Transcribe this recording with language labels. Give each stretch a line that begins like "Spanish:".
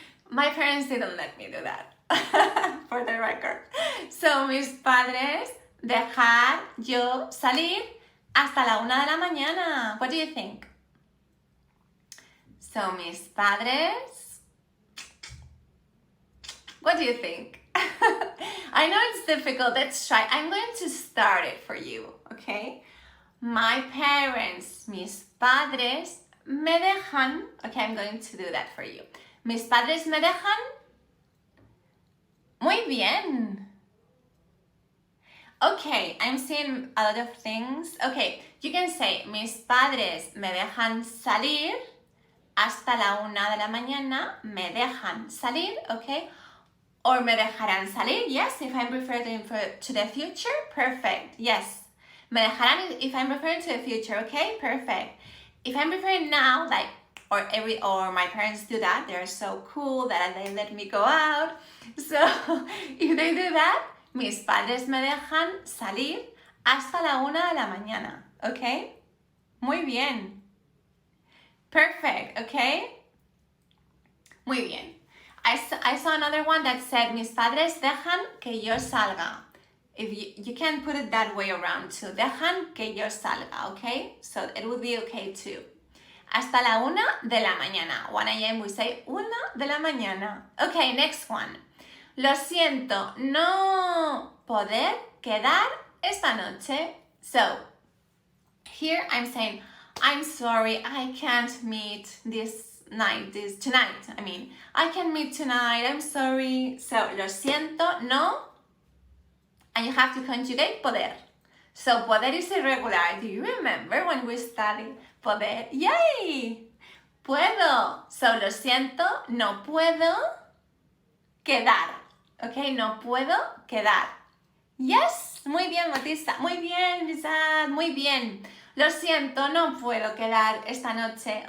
English: My parents didn't let me do that, for the record.
Spanish: So, mis padres dejar yo salir hasta la 1 de la mañana.
English: What do you think? So,
Spanish: mis padres,
English: what do you think? I know it's difficult. Let's try. I'm going to start it for you, okay? My parents,
Spanish: mis padres, me dejan.
English: Okay, I'm going to do that for you.
Spanish: Mis padres me dejan. Muy bien.
English: Okay, I'm seeing a lot of things. Okay, you can say,
Spanish: mis padres me dejan salir hasta la 1 de la mañana. Me dejan salir,
English: okay? Or
Spanish: me dejarán salir,
English: yes, if I'm referring to the future, perfect, yes.
Spanish: Me dejarán
English: if I'm referring to the future, okay, perfect. If I'm referring now, like, or my parents do that, they're so cool that they let me go out. So, if they do that,
Spanish: mis padres me dejan salir hasta la 1 de la mañana, okay? Muy bien.
English: Perfect, okay?
Spanish: Muy bien.
English: I saw another one that said,
Spanish: mis padres dejan que yo salga.
English: If you can put it that way around too.
Spanish: Dejan que yo salga,
English: okay? So it would be okay too.
Spanish: Hasta la 1 de la mañana. 1 a.m.
English: we say
Spanish: 1 de la mañana.
English: Okay, next one.
Spanish: Lo siento, no poder quedar esta noche.
English: So, here I'm saying, I'm sorry, I can't meet tonight. I can't meet tonight, I'm sorry. So,
Spanish: lo siento, no.
English: And you have to conjugate poder. So, poder is irregular. Do you remember when we studied poder?
Spanish: Yay! Puedo. So, lo siento, no puedo quedar. Okay, no puedo quedar. Yes, muy bien, Matista. Muy bien, Lizad, muy bien. Lo siento, no puedo quedar esta noche.